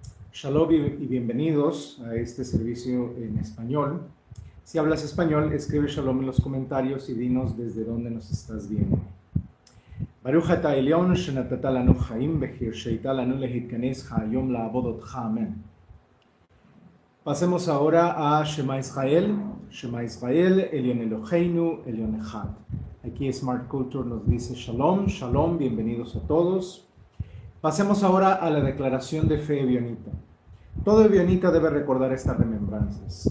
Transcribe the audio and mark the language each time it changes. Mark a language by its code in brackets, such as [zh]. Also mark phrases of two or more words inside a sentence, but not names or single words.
[es] Shalom y bienvenidos a este servicio en español. Si hablas español, escribe Shalom en los comentarios y dinos desde dónde nos estás viendo. [he] ברוך אתה עליון שנתת לנו חיים והרשית לנו להתכנס היום לעבודתך. [es] Amén. Pasemos ahora a Shema Israel. [he] שמע ישראל, עליון אלוהינו, עליון אחד. [es] Aquí Smart Culture nos dice [he] שלום, שלום, [es] bienvenidos a todos. Pasemos ahora a la declaración de fe evionita. Todo evionita debe recordar estas remembranzas.